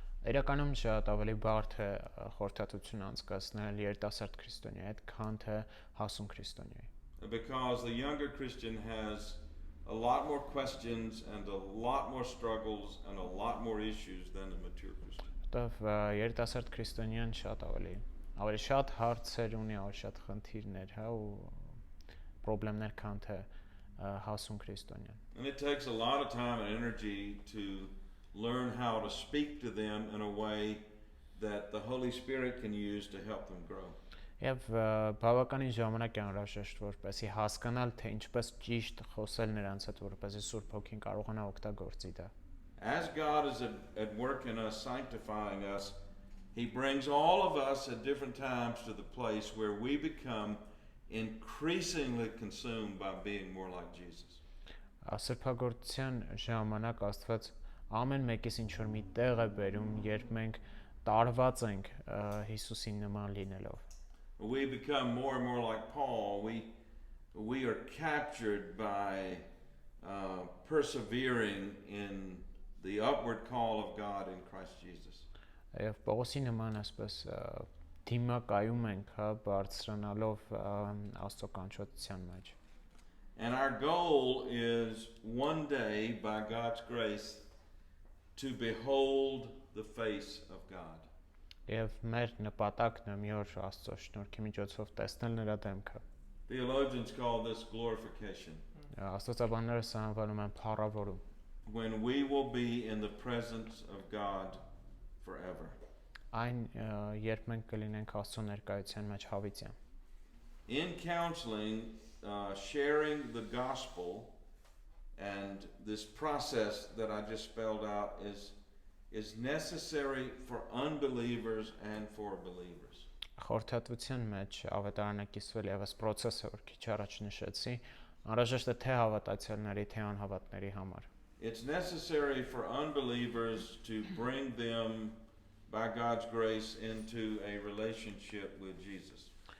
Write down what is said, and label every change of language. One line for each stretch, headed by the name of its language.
Armenian: Իրականում շատ ավելի բարդ է խորհրդատվություն անցկացնել երիտասարդ քրիստոնյայի հետ, քան թե հասուն քրիստոնյայի։
English: Because the younger Christian has a lot more questions and a lot more struggles and a lot more issues than a mature Christian.
Armenian: Որտեվ երիտասարդ քրիստոնյան շատ ավելի շատ հարցեր ունի, ավելի շատ խնդիրներ, հա, ու խնդիրներ, քան թե հասուն քրիստոնյան։
English: And it takes a lot of time and energy to learn how to speak to them in a way that the Holy Spirit can use to help them grow.
Armenian: Եվ բավականին ժամանակ է անհրաժեշտ, որպեսզի հասկանալ, թե ինչպես ճիշտ խոսել նրանց հետ, որպեսզի Սուրբ Հոգին կարողանա օգտագործի դա։
English: As God is at work in us, sanctifying us, He brings all of us at different times to the place where we become increasingly consumed by being more like Jesus.
Armenian: Սրբագործության ժամանակ Աստված ամեն մեկից ինչ որ մի տեղ է բերում, երբ մենք տարված ենք Հիսուսին նման լինելով։
English: We become more and more like Paul. We are captured by persevering in the upward call of God in Christ Jesus.
Armenian: Եվ Պողոսի նման ասես դիմակայում ենք, հա, բարձրանալով Աստծո կանչվածության մեջ։
English: And our goal is one day, by God's grace, to behold the face of God.
Armenian: Եվ մեր նպատակն է մի օր Աստծո շնորհքի միջոցով տեսնել նրա դեմքը։
English: Theologians call this glorification.
Armenian: Աստվածաբանները սա անվանում են փառավորում։
English: When we will be in the presence of God forever.
Armenian: Այն երբ մենք կլինենք Աստծո ներկայության մեջ հավիտյան։
English: In counseling, sharing the gospel and this process that I just spelled out is necessary for unbelievers and for believers.
Armenian: Խորհրդատվության մեջ ավետարանակիսվել եւս process-ը, որ քիչ առաջ նշեցի, անհրաժեշտ է թե հավատացյալների, թե անհավատների համար։
English: It's necessary for unbelievers to bring them by God's grace into a relationship with Jesus.